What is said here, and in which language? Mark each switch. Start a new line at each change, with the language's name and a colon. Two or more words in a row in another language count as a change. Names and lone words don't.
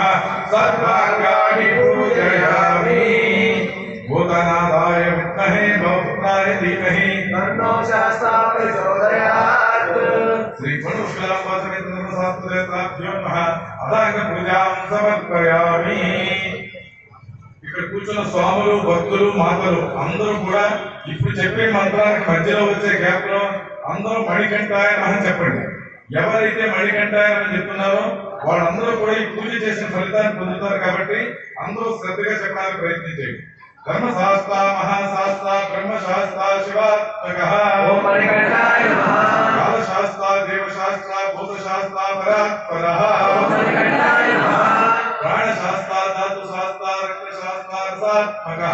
Sanskrit: सर्वाङ्गानि पूजयामि। भूतनाथाय विद्महे भवपुत्राय धीमहि तन्नो शास्ता प्रचोदयात्। श्री परमेश्वरात्मदेवताभ्यो नमः। अदांग पूजां समर्पयामि।
Telugu: ఇక్కడ కూర్చున్న స్వాములు భక్తులు మాతలు అందరూ కూడా ఇప్పుడు చెప్పే మంత్రానికి మధ్యలో వచ్చే గ్యాప్ లో అందరూ
Sanskrit: మణికంఠాయ నమః
Telugu: చెప్పండి. ఎవరైతే
Sanskrit: మణికంఠాయ నమః
Telugu: చెప్తున్నారో వాళ్ళందరూ కూడా ఈ పూజ చేసిన ఫలితాన్ని పొందుతారు కాబట్టి అందరూ శ్రద్ధగా చెప్పడానికి ప్రయత్నించండి.
Sanskrit: धर्मशास्त्र महाशास्त्र ब्रह्मशास्त्र शिवात्मकः ओम मणिकण्ठाय नमः। कालशास्त्र देवशास्त्र भूतशास्त्र परात्परः ओम मणिकण्ठाय नमः। प्राणशास्त्र धातुशास्त्र रक्तशास्त्र रसात्मकः